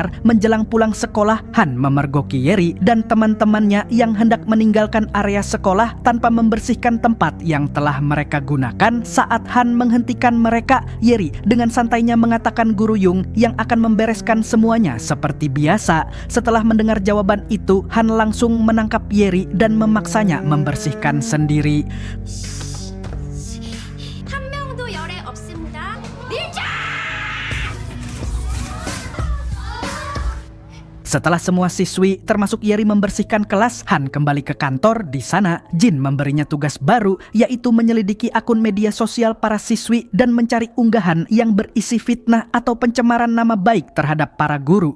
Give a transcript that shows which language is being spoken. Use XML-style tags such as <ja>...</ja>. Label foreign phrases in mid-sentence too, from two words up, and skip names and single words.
<id>Menjelang pulang sekolah, Han memergoki Yeri dan teman-temannya yang hendak meninggalkan area sekolah tanpa membersihkan tempat yang telah mereka gunakan. Saat Han menghentikan mereka, Yeri dengan santainya mengatakan Guru Yung yang akan membereskan semuanya seperti biasa. Setelah mendengar jawaban itu, Han langsung menangkap Yeri dan memaksanya membersihkan sendiri.</id> <ko>한 명도 열에 없습니다.</ko> <id>Setelah semua siswi, termasuk Yeri membersihkan kelas, Han kembali ke kantor. Di sana, Jin memberinya tugas baru, yaitu menyelidiki akun media sosial para siswi dan mencari unggahan yang berisi fitnah atau pencemaran nama baik terhadap para guru.</id>